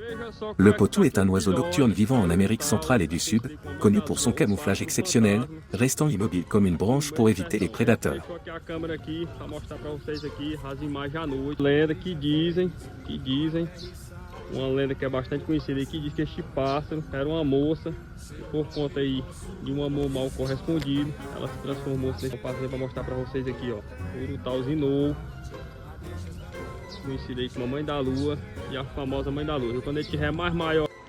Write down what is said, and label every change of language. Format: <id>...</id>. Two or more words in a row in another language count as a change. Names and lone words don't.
<fr>Le potou est un oiseau nocturne vivant en Amérique centrale et du Sud, connu pour son camouflage exceptionnel, restant immobile comme une branche pour éviter les prédateurs.</fr> <pt>Uma lenda que é bastante conhecida aí, que diz que este pássaro era uma moça, e por conta aí de um amor mal correspondido, ela se transformou nesse pássaro para mostrar para vocês aqui, ó, o Urutau Zinou, conhecido aí como a Mãe da Lua e a famosa Mãe da Lua. E quando ele tiver mais maior,</pt>